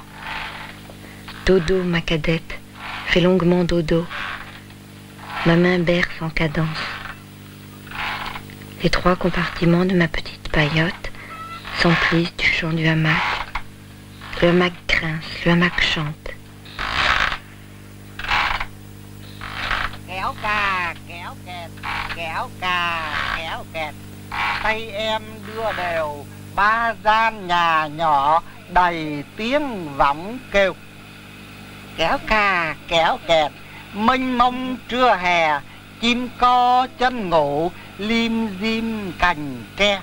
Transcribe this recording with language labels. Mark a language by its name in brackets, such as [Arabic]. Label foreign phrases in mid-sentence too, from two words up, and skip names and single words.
[French] Dodo, ma cadette, fait longuement dodo. Ma main berce en cadence. Les trois compartiments de ma petite paillote s'emplissent du chant du hamac. Le hamac prince, le hamac chante. [Vietnamese] Kéo cà, kéo kẹt, kéo cà, kéo kẹt. Tay em đưa đều, ba gian nhà nhỏ đầy tiếng võng kêu. Kéo cà, kéo kẹt, mênh mông trưa hè, chim co chân ngủ, lim dim cành tre.